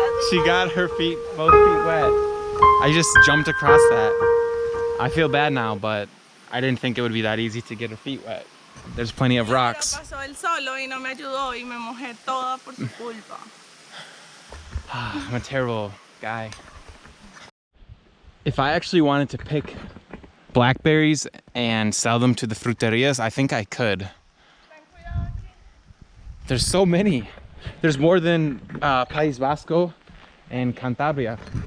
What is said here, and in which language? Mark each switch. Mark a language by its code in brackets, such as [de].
[en] She got her feet, both feet wet. I just jumped across that. I feel bad now, but I didn't think it would be that easy to get her feet wet. There's plenty of rocks. [es] Pasó él solo y no me ayudó y me mojé toda por su culpa. [en] I'm a terrible guy. If I actually wanted to pick blackberries and sell them to the fruterias, I think I could. There's so many. There's more than País Vasco and Cantabria.